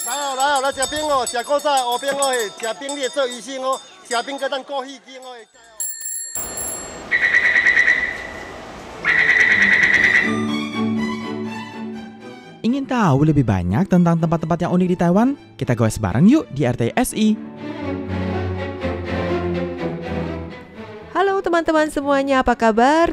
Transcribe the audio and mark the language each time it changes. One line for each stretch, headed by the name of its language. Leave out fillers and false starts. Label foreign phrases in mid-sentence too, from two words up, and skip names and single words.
Min Nan Chinese: 来食冰哦，食古早乌冰哦，食冰你会做医生哦，食冰个咱过戏精哦。
Indonesian: Ingin tahu lebih banyak tentang tempat-tempat yang unik di Taiwan? Kita goes bareng yuk di RTSI. Halo teman-teman semuanya, apa kabar?